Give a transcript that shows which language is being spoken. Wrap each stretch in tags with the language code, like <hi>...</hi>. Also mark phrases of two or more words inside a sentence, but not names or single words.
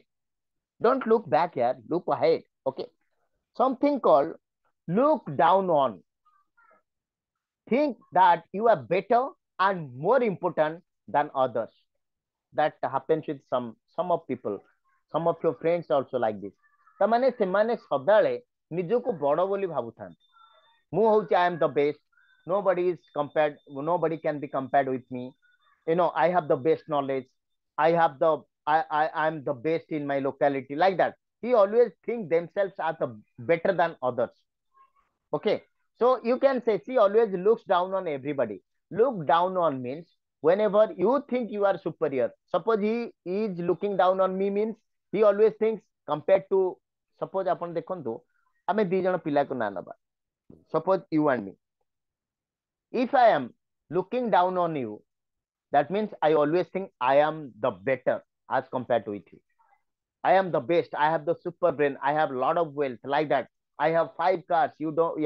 <en>Don't look back here, look ahead. Okay. Something called look down on. Think that you are better and more important than others. That happens with some of people, some of your friends also like this.</en> <or>ତାମାନେ ସେମାନେ ସଦାବେଳେ ନିଜକୁ ବଡ ବୋଲି ଭାବୁଥାନ୍ତି. ମୁଁ ହଉଛି</or> <en>I am the best. Nobody can be compared with me. I have the best knowledge. I have the I'm the best in my locality, like that. He always think themselves are the better than others. Okay, so you can say she always looks down on everybody. Look down on means whenever you think you are superior. Suppose he is looking down on me means he always thinks compared to, suppose</en> <or>ଆପଣ ଦେଖନ୍ତୁ ଆମେ ଦି ଜଣ ପିଲାକୁ ନା ନବା,</or> <en>suppose you and me. If I am looking down on you, that means I always think I am the better as compared to it. I am the best. I have the super brain. I have a lot of wealth, like that. I have 5 cars. You don't.</en>